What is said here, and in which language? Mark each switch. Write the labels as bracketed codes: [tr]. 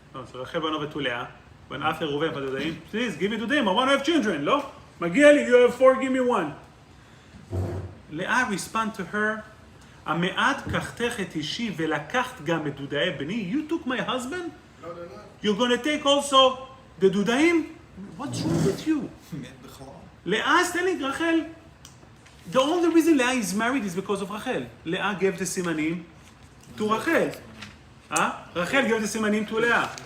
[en] So Rachel went over to Leah. When after Reuven found the Dudaim, please give me Dudaim. I want to have children. No, [he] Magiע לי, [en] you have 4, give me 1. Leah respond to her. [he] המעט קחתך את אישי ולקחת גם את דודאי בני? [en] You took my husband? [he] לא, לא, לא. [en] You're going to take also the דודאים? What's wrong with you? [he] מת בכלל. [en] Leah is telling Rachel, the only reason Leah is married is because of Rachel. Leah gave the simanim to Rachel. Rachel gave the simanim to Leah.